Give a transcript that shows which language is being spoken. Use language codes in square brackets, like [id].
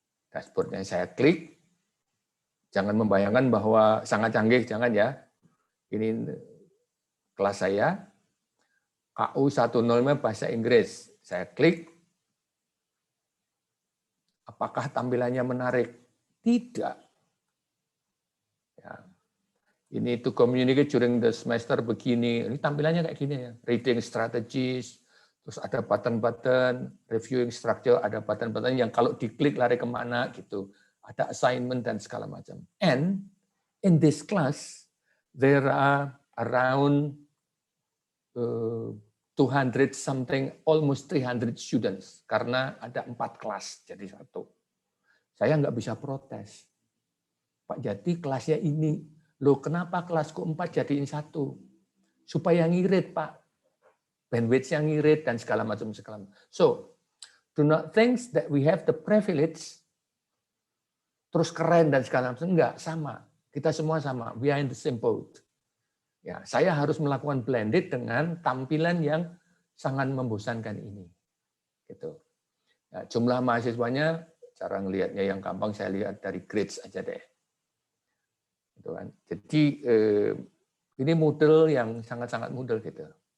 [id] Dashboardnya saya klik. Jangan membayangkan bahwa sangat canggih, jangan ya. Ini kelas saya, KU 105 bahasa Inggris. Saya klik. Apakah tampilannya menarik? Tidak. Ya. Ini [en] to communicate during the semester begini. [id] Ini tampilannya kayak gini ya. Reading strategies, terus ada button-button, reviewing structure, ada button-button yang kalau diklik lari kemana gitu. Ada assignment dan segala macam. [en] And in this class, there are around 200 something, almost 300 students. [id] Karena ada 4 kelas jadi satu. Saya nggak bisa protes. Pak Jati kelasnya ini. Loh kenapa kelasku 4 jadiin 1? Supaya ngirit Pak. Bandwidth-nya ngirit dan segala macam. [en] So, do not think that we have the privilege [id] terus keren dan segala macam. Enggak, sama. Kita semua sama. [en] We are in the same boat. [id] Ya, saya harus melakukan blended dengan tampilan yang sangat membosankan ini. Gitu. Ya, jumlah mahasiswanya, cara ngelihatnya yang gampang saya lihat dari grades aja deh. Gitu kan. Jadi ini model yang sangat-sangat mudah gitu.